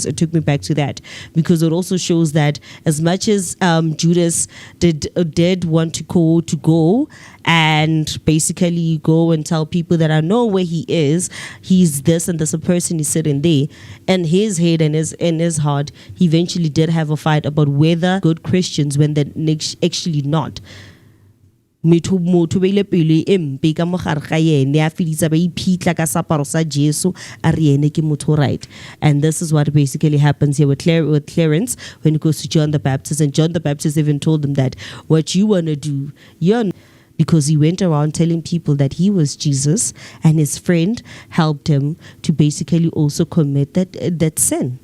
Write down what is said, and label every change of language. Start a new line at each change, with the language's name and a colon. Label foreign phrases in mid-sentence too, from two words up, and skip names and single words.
English: It took me back to that, because it also shows that as much as Judas did want to go and basically go and tell people that I know where he is, he's this and there's a person is sitting there, in his head and in his heart, he eventually did have a fight about whether good Christians when they're actually not.
Northern Sotho: Motho beile pele empe ka mogare ga yene a feditsa ba iphitlha ka saparo sa Jesu a re ene ke motho right.
English: And this is what basically happens here with Clarence when it goes to John the Baptist. And John the Baptist even told him that what you want to do, because he went around telling people that he was Jesus, and his friend helped him to basically also commit that sin.